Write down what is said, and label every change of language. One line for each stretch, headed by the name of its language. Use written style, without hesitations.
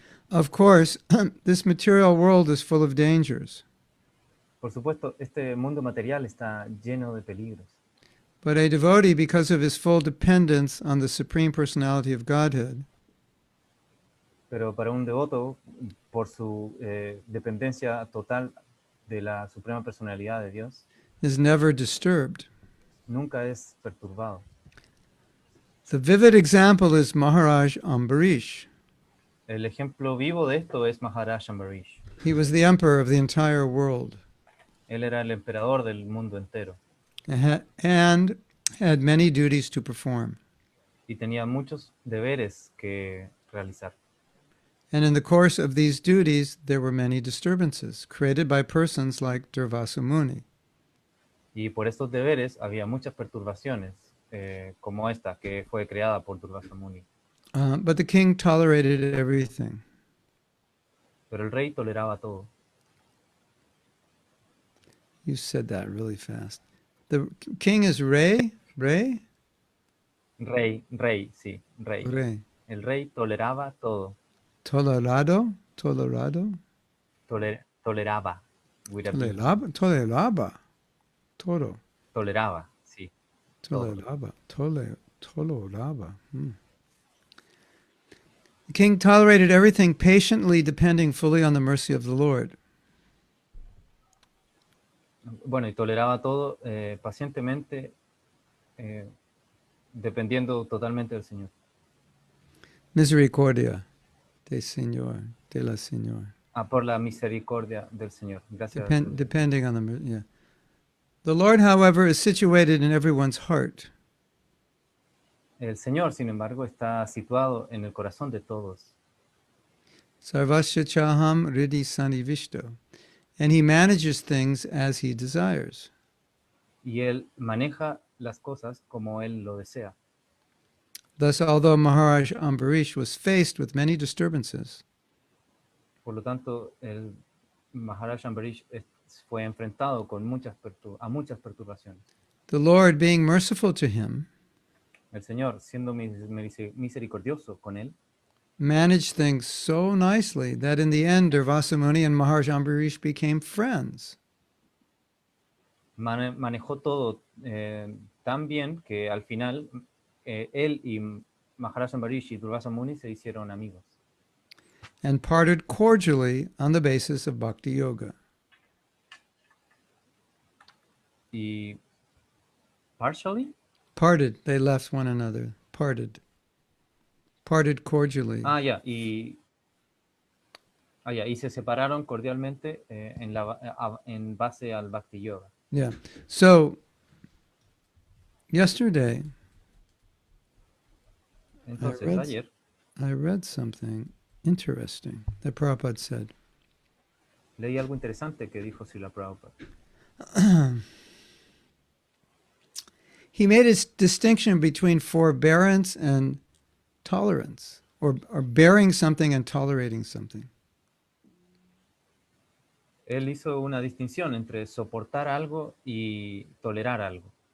English: Of course, this material world is full of dangers.
Spanish: Por supuesto, este mundo material está lleno de peligros.
English: But a devotee, because of his full dependence on the Supreme Personality of Godhead,
Spanish: Pero para un devoto, por su dependencia total de la Suprema Personalidad de Dios,
English: is never disturbed.
Spanish: nunca es perturbado.
English: The vivid example is Maharaj Ambarish.
Spanish: El ejemplo vivo de esto es Maharaj Ambarish.
English: He was the emperor of the entire world
Spanish: Él era el emperador del mundo entero
English: and had many duties to perform.
Spanish: y tenía muchos deberes que realizar.
English: And in the course of these duties, there were many disturbances created by persons like Durvasa Muni.
Spanish: Y por estos deberes había muchas perturbaciones, como esta, que fue creada por Durvasa Muni.
English: But the king tolerated everything.
Spanish: Pero el rey toleraba todo.
English: You said that really fast. The king is Rey? Rey?
Spanish: Rey, sí, rey. Rey. El rey toleraba todo. Tolerado? Tolerado?
English: Toleraba. With a B.
Spanish: Toleraba? Toleraba. Todo. Toleraba, sí. Todo. Toleraba. Toleraba.
English: The king tolerated everything patiently, depending fully on the mercy of the Lord.
Spanish: Bueno, y toleraba todo pacientemente, dependiendo totalmente del Señor. Misericordia de Señor, de la Señor. Por la misericordia del Señor. Gracias. a su-
English: Depending on the, yeah. The Lord, however, is situated in everyone's heart.
Spanish: El Señor, sin embargo, está situado en el corazón de todos.
Sanskrit: Sarvasya chaham ridi sanivishto.
English: And he manages things as he desires.
Spanish: Y Él maneja las cosas como Él lo desea.
English: Thus, although Maharaj Ambarish was faced with many disturbances,
Spanish: Por lo tanto, el Maharaj Ambarish fue enfrentado con muchas perturbaciones.
English: the Lord, being merciful to him,
Spanish: El Señor, siendo misericordioso con él,
English: managed things so nicely that in the end, Durvasa Muni and Maharaj Ambarish became friends.
Spanish: manejó todo tan bien que al final él y Maharaj Ambarish y Durvasa Muni se hicieron amigos.
English: And parted cordially on the basis of bhakti yoga. Y partially, Parted, they left one another. Parted cordially.
Spanish: y se separaron cordialmente en base al Bhakti Yoga.
English: Yeah. So, yesterday,
Spanish: Entonces, ayer
English: I read something interesting that Prabhupada said.
Spanish: leí algo interesante que dijo Srila Prabhupada.
English: He made a distinction between forbearance and tolerance, or bearing something and tolerating something.
Spanish: Él hizo una distinción entre soportar algo y tolerar algo.